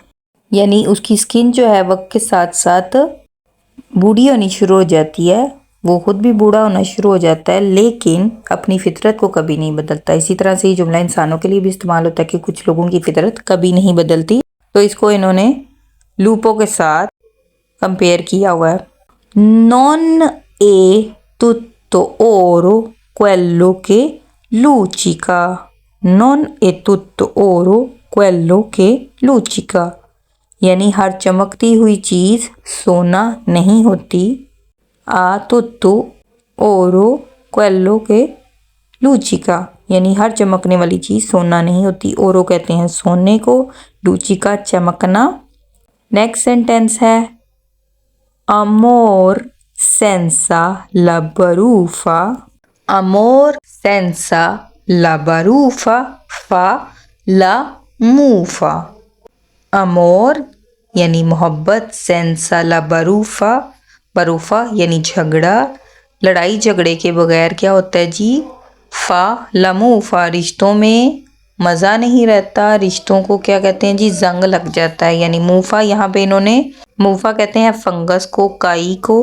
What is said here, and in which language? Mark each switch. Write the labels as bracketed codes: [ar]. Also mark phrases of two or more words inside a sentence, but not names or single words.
[hi] यानी उसकी स्किन जो है वक्त के साथ साथ बूढ़ी होनी शुरू हो जाती है, वो खुद भी बूढ़ा होना शुरू हो जाता है, लेकिन अपनी फितरत को कभी नहीं बदलता। इसी तरह से ये जुमला इंसानों के लिए भी इस्तेमाल होता है कि कुछ लोगों की फितरत कभी नहीं बदलती। तो इसको इन्होंने लूपो के साथ कंपेयर किया हुआ है। [it] non è tutto oro quello che luccica। non è tutto oro quello che luccica, [hi] यानी हर चमकती हुई चीज़ सोना नहीं होती। [it] आ tutto oro quello che luccica, [hi] यानी हर चमकने वाली चीज़ सोना नहीं होती। ओरो कहते हैं सोने को, लूचिका चमकना। नेक्स्ट सेंटेंस है [it] amor senza la baruffa। amor senza la baruffa fa la mufa। [hi] amor यानी मोहब्बत, [it] senza la baruffa, [hi] बरूफा यानी झगड़ा, लड़ाई झगड़े के बगैर क्या होता है जी, [it] fa la mufa [hi] रिश्तों में मज़ा नहीं रहता, रिश्तों को क्या कहते हैं जी, जंग लग जाता है। यानी मूफा, यहाँ पे इन्होंने मूफा कहते हैं फंगस को, काई को।